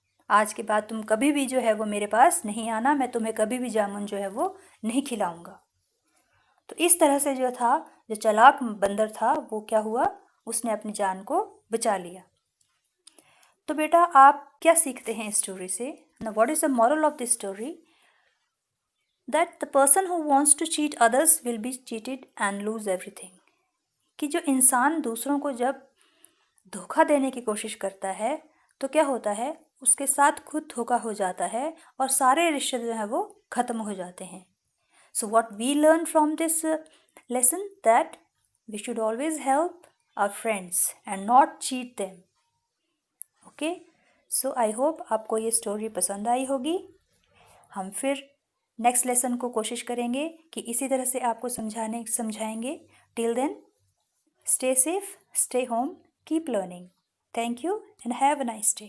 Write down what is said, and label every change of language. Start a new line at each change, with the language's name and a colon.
Hindi: आज के बाद तुम कभी भी जो है वो मेरे पास नहीं आना, मैं तुम्हें कभी भी जामुन जो है वो नहीं खिलाऊंगा। तो इस तरह से जो था, जो चालाक बंदर था, वो क्या हुआ, उसने अपनी जान को बचा लिया। तो बेटा आप क्या सीखते हैं इस स्टोरी से?
English: Now what is the moral of this story? That the person who wants to cheat others will be cheated and lose everything.
Hindi: कि जो इंसान दूसरों को जब धोखा देने की कोशिश करता है तो क्या होता है, उसके साथ खुद धोखा हो जाता है और सारे रिश्ते जो है वो ख़त्म हो जाते हैं।
English: So what we learn from this lesson, that we should always help our friends and not cheat them. Okay? So I hope
Hindi: आपको ये स्टोरी पसंद आई होगी। हम फिर नेक्स्ट लेसन को कोशिश करेंगे कि इसी तरह से आपको समझाएंगे।
English: Till then stay safe, stay home, keep learning. Thank you and have a nice day.